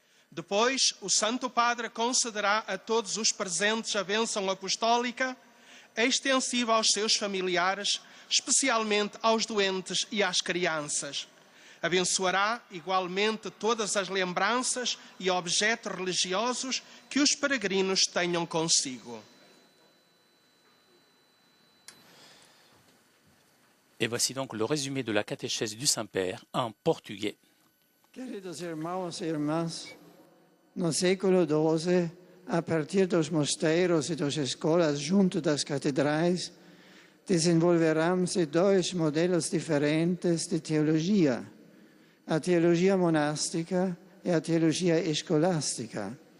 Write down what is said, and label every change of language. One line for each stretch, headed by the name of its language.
Portuguese: Depois, o Santo Padre concederá a todos os presentes a bênção apostólica, extensiva aos seus familiares, especialmente aos doentes e às crianças. Abençoará igualmente todas as lembranças e objetos religiosos que os peregrinos tenham consigo.
French: Et voici donc le résumé de la catéchèse du Saint-Père en portugais.
Portuguese: Queridos irmãos e irmãs, no século XII, a partir dos mosteiros e das escolas junto das catedrais, desenvolveram-se dois modelos diferentes de teologia: a teologia monástica e a teologia escolástica.